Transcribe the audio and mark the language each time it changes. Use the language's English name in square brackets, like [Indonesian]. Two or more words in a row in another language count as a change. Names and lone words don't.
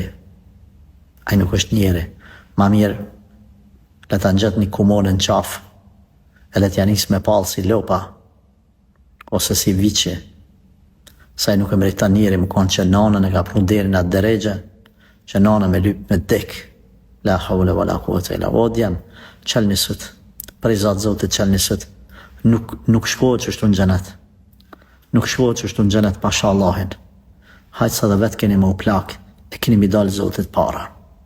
[Albanian] Ai nuk është njeri. Ma mirë, le ta nxjet një kumonë në qafë, e le t'ja nis me pallë si lopa, ose si viqe. Sa i nuk e meriton njeri, më konë që nanën e ka pru deri në atë deregje, që nanën me lyp me dek. [Arabic] لا حول ولا قوة إلا بالله. [Albanian] O djem, qel nisët, për i zatë Zotit qel nisët, nuk shkohet që shtu në xhenet. Nuk shkohet që shtu në xhenet pasha Allahin. Hajtë sa dhe vetë keni më u plak, e keni mi dalë Zotit para.